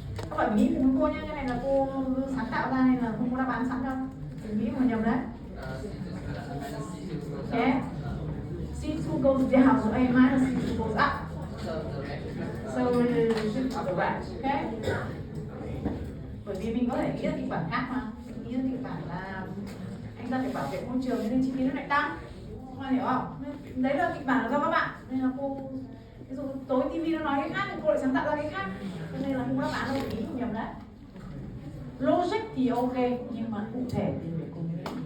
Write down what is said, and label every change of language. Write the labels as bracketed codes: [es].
[vi] Các bạn nghĩ với cô nhé, cái này là cô sáng tạo ra nên là không có đáp án sẵn đâu. Đừng nghĩ mà nhầm đấy. [en] Okay. C2 goes down, so A minus C2 goes up. So it should to the right, okay? [vi] Bởi vì mình có thể nghĩ ra kịch bản khác mà. Mình nghĩ ra kịch bản là anh ta phải bảo vệ môi trường nên chi phí nó lại tăng. Các bạn hiểu không? Đấy là kịch bản là do các bạn. Nên là cô, ví dụ tối TV nó nói cái khác thì cô lại sáng tạo ra cái khác. Cho nên là không có đáp án đâu, ý không nhầm đấy. Logic thì ok, nhưng mà cụ thể thì phải cùng nghĩ.